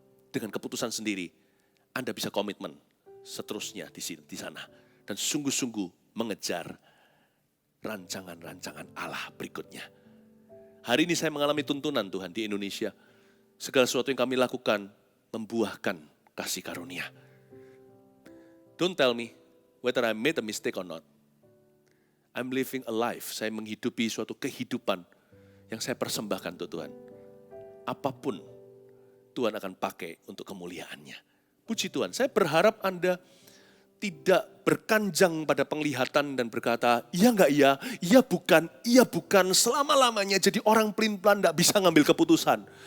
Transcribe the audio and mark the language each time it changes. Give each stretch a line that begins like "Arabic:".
Indonesian: Dengan keputusan sendiri. Anda bisa komitmen seterusnya di sana. Dan sungguh-sungguh mengejar rancangan-rancangan Allah berikutnya. Hari ini saya mengalami tuntunan Tuhan di Indonesia. Segala sesuatu yang kami lakukan membuahkan kasih karunia.
English: Don't tell me whether I made a mistake or not. I'm living a life.
Indonesian: Saya menghidupi suatu kehidupan yang saya persembahkan untuk Tuhan. Apapun Tuhan akan pakai untuk kemuliaannya. Puji Tuhan, saya berharap Anda tidak berkanjang pada penglihatan dan berkata, iya enggak iya bukan, selama-lamanya jadi orang pelin-pelan enggak bisa ngambil keputusan.